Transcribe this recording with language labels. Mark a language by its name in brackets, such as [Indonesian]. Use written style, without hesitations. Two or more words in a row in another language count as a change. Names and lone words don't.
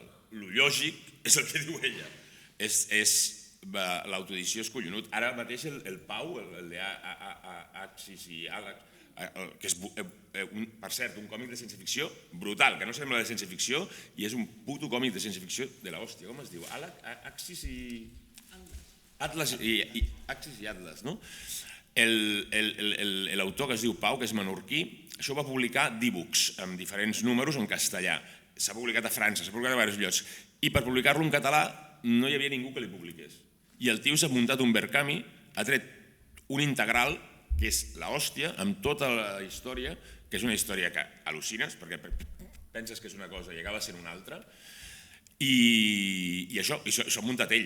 [Catalan] Lo lògic és el que diu ella. L'autoedició és collonut. Ara mateix el Pau, el d'Axis i Àlex, que és, per cert, un còmic de ciència-ficció brutal, que no sembla de ciència-ficció i és un puto còmic de ciència-ficció de l'hòstia. Com es diu? Axis i... Atlas i Axis i Atlas, no? L'autor que es diu Pau, que és menorquí, això ho va publicar D-Books, amb diferents números en castellà. S'ha publicat a França, s'ha publicat a diversos llocs. I per publicar-lo en català no hi havia ningú que li publiqués. I el tio s'ha muntat un Berkami, ha tret un integral, que és l'hòstia, amb tota la història, que és una història que al·lucines, perquè penses que és una cosa i acaba sent una altra, i això ha muntat ell.